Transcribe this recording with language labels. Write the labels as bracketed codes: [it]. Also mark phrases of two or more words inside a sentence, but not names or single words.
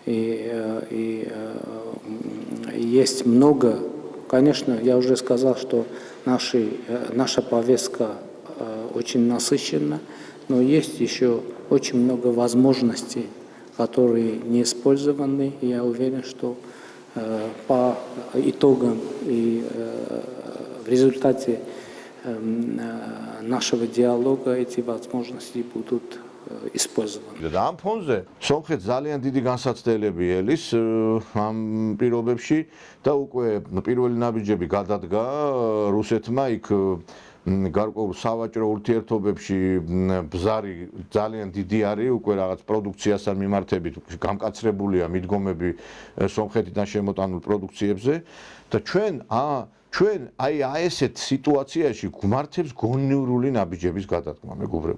[ru] И есть много конечно, я уже сказал, что наша повестка очень насыщена, но есть еще очень много возможностей, которые не использованы. И я уверен, что по итогам и в результате нашего диалога эти возможности будут использованы. [ka] და ამ ფონზე სომხეთს ძალიან დიდი განსაცდელები ელის ამ პირობებში და უკვე პირველი ნაბიჯები გადადგა რუსეთმა იქ გარკვეულ სავაჭრო ურთიერთობებში ბზარი ძალიან დიდი არის უკვე რაღაც პროდუქციასთან მიმართებით გამკაცრებულია მიდგომები სომხეთიდან შემოტანილ პროდუქციებზე და ჩვენ აი ესეთ სიტუაციაში გვმართებს გონივრული ნაბიჯების გადადგმა მეგობრებო.